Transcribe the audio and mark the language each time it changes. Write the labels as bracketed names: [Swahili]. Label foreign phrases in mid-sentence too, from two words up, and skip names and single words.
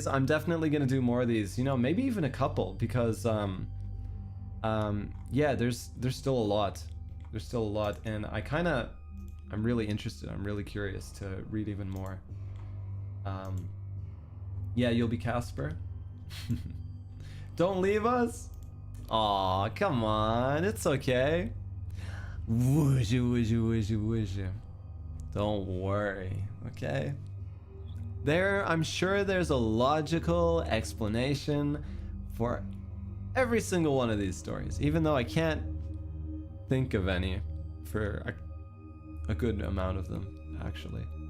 [English] I'm definitely gonna do more of these, you know, maybe even a couple, because yeah, there's still a lot. There's still a lot, and I'm really interested. I'm really curious to read even more. Yeah, you'll be Casper. Don't leave us. Aw, come on, it's okay. Woosha, woosha, woosha, woosha. Don't worry, okay? I'm sure there's a logical explanation for every single one of these stories, even though I can't think of any for a good amount of them, actually.